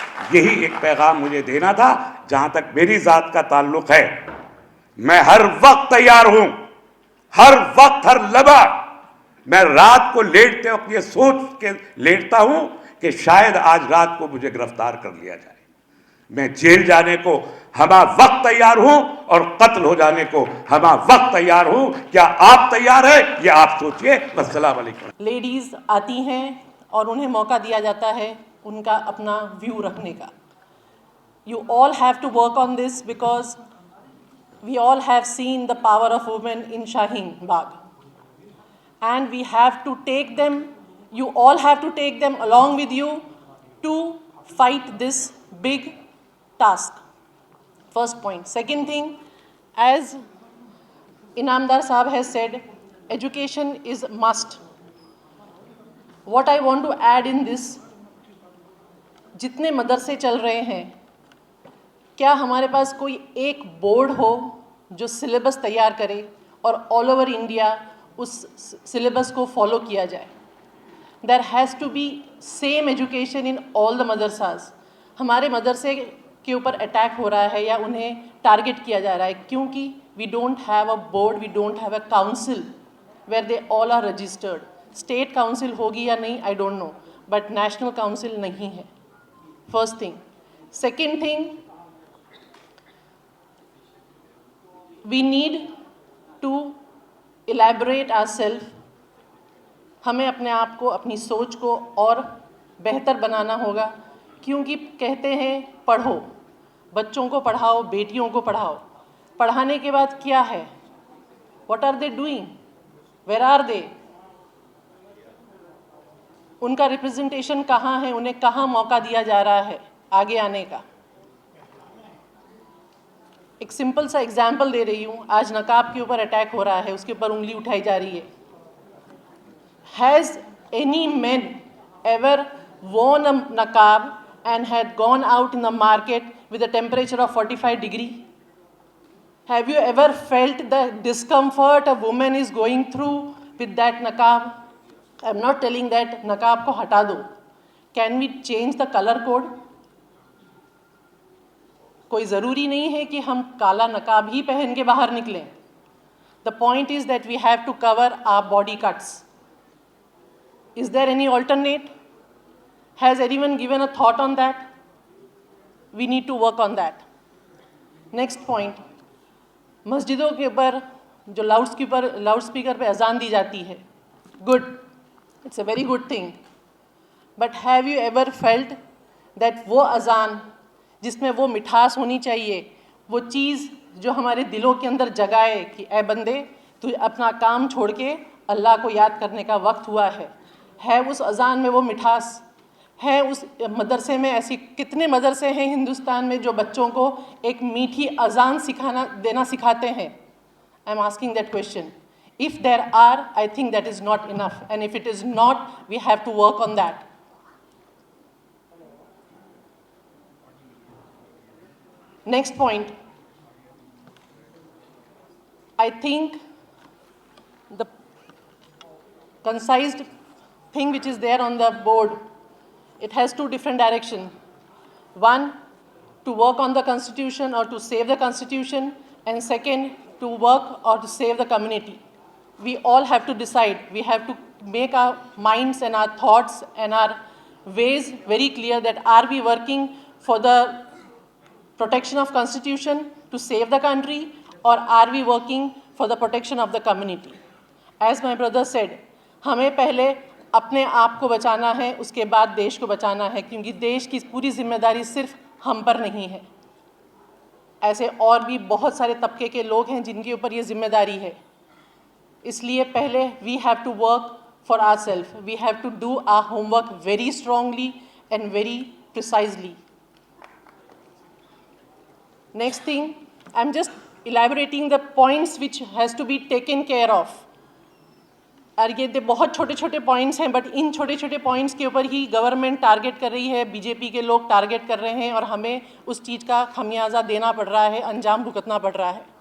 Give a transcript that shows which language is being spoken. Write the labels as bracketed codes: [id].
[ur] یہی ایک پیغام مجھے دینا تھا۔ جہاں تک میری ذات کا تعلق ہے، میں ہر وقت تیار ہوں، ہر وقت، ہر لمحہ۔ میں رات کو لیٹتے وقت یہ سوچ کے لیٹتا ہوں کہ شاید آج رات کو مجھے گرفتار کر لیا جائے۔ میں جیل جانے کو ہمہ وقت تیار ہوں، اور قتل ہو جانے کو ہمہ وقت تیار ہوں۔ کیا آپ تیار ہیں؟ یہ آپ سوچئے۔ السلام علیکم۔ لیڈیز آتی ہیں اور انہیں موقع دیا جاتا ہے ان کا اپنا ویو رکھنے کا۔ [en] You all have to work on this because we all have seen the power of women in Shaheen Bagh. And we have to take them, you all have to take them along with you to fight this big task. First point. Second thing, as Inamdar Sahab has said, education is a must. What I want to add in this, [ur] جتنے مدرسے چل رہے ہیں، کیا ہمارے پاس کوئی ایک board ہو جو سلیبس تیار کرے اور آل اوور انڈیا اس سلیبس کو فالو کیا جائے؟ [en] There has to be same education in all the madrasas. [ur] ہمارے مدرسے کے اوپر اٹیک ہو رہا ہے یا انہیں ٹارگٹ کیا جا رہا ہے, کیونکہ [en] We don't have a board, we don't have a council where they all are registered. [ur] State council ہوگی یا نہیں [en] I don't know, but [ur] national council نہیں ہے. [en] First thing. Second thing, we need to elaborate ourselves. [ur] ہمیں اپنے آپ کو, اپنی سوچ کو اور بہتر بنانا ہوگا, کیونکہ کہتے ہیں پڑھو, بچوں کو پڑھاؤ, بیٹیوں کو پڑھاؤ. پڑھانے کے بعد کیا ہے؟ [en] what are they doing? where are they? [ur] ان کا ریپرزنٹیشن کہاں ہے؟ انہیں کہاں موقع دیا جا رہا ہے آگے آنے کا؟ ایک سمپل سا ایگزامپل دے رہی ہوں. آج نقاب کے اوپر اٹیک ہو رہا ہے, اس کے اوپر انگلی اٹھائی جا رہی ہے. [en] Has any man ever worn a niqab and had gone out in the market with a temperature of 45 degree? Have you ever felt the discomfort a woman is going through with that niqab? I'm not telling that [ur] niqab ko hata do. [en] Can we change the color code? [ur] کوئی ضروری نہیں ہے کہ ہم کالا نقاب ہی پہن کے باہر نکلیں. [en] The point is that we have to cover our body cuts. Is there any alternate? Has anyone given a thought on that? We need to work on that. Next point. [ur] مسجدوں کے اوپر جو لاؤڈ اسپیکر پہ اذان دی جاتی ہے, [en] good, it's a very good thing. But have you ever felt that [ur] وہ اذان جس میں وہ مٹھاس ہونی چاہیے, وہ چیز جو ہمارے دلوں کے اندر جگائے کہ اے بندے تو اپنا کام چھوڑ کے اللہ کو یاد کرنے کا وقت ہوا ہے اس اذان میں وہ مٹھاس ہے؟ اس مدرسے میں ایسی کتنے مدرسے ہیں ہندوستان میں جو بچوں کو ایک میٹھی اذان دینا سکھاتے ہیں؟ [en] I am asking that question. If there are, I think that is not enough, and if it is not, we have to work on that. Next point, I think the concised thing which is there on the board, it has two different directions. One, to work on the constitution or to save the constitution, and second, to work or to save the community. We all have to decide. We have to make our minds and our thoughts and our ways very clear that are we working for the protection of constitution to save the country, or are we working for the protection of the community? As my brother said, [ur] ہمیں پہلے اپنے آپ کو بچانا ہے, اس کے بعد دیش کو بچانا ہے, کیونکہ دیش کی پوری ذمہ داری صرف ہم پر نہیں ہے. ایسے اور بھی بہت سارے طبقے کے لوگ ہیں جن کے اوپر یہ ذمہ داری ہے. اس لیے پہلے [en] we have to work for ourselves. We have to do our homework very strongly and very precisely. Next thing, I'm just elaborating the points which has to be taken care of. [ur] اور یہ بہت چھوٹے چھوٹے points ہیں, but in چھوٹے چھوٹے points کے اوپر ہی گورنمنٹ ٹارگٹ کر رہی ہے, بی جے پی کے لوگ ٹارگٹ کر رہے ہیں, اور ہمیں اس چیز کا خمیازہ دینا پڑ رہا ہے, انجام بھگتنا پڑ رہا ہے.